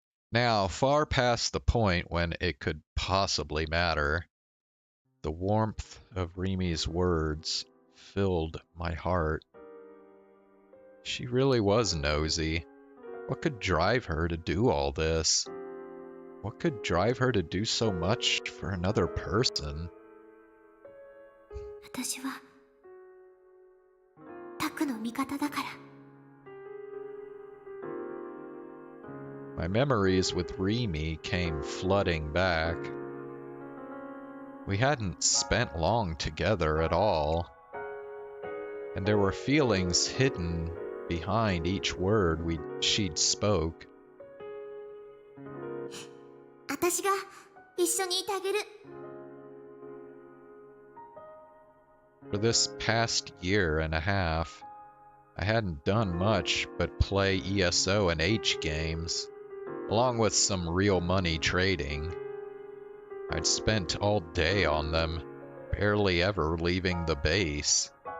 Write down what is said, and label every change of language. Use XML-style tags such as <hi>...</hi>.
<en>Now, far past the point when it could possibly matter, the warmth of Rimi's words filled my heart. She really was nosy. What could drive her to do all this? What could drive her to do so much for another person?</en> <ja>私はタクの味方だから。</ja> <en>My memories with Rimi came flooding back. We hadn't spent long together at all, and there were feelings hidden behind each word she'd spoke.</en> <ja>私が一緒にいてあげる。</ja> <en>For this past year and a half, I hadn't done much but play ESO and H games. along with some real money trading. I'd spent all day on them, barely ever leaving the base.</en>